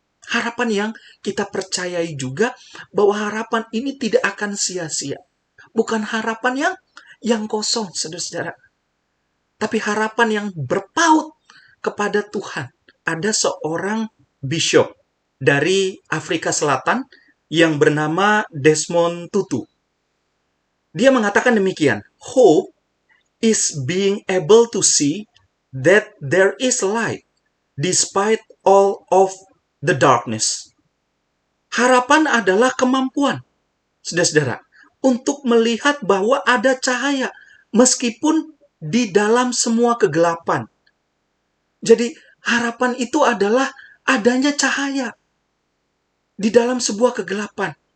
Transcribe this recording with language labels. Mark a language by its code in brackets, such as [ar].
[id] Harapan yang kita percayai juga bahwa harapan ini tidak akan sia-sia. Bukan harapan yang yang kosong, saudara-saudara. Tapi harapan yang berpaut kepada Tuhan. Ada seorang bishop dari Afrika Selatan yang bernama Desmond Tutu. Dia mengatakan demikian, [en] hope is being able to see that there is light despite all of the darkness. [id] Harapan adalah kemampuan, saudara-saudara, untuk melihat bahwa ada cahaya meskipun di dalam semua kegelapan. Jadi harapan itu adalah adanya cahaya di dalam sebuah kegelapan.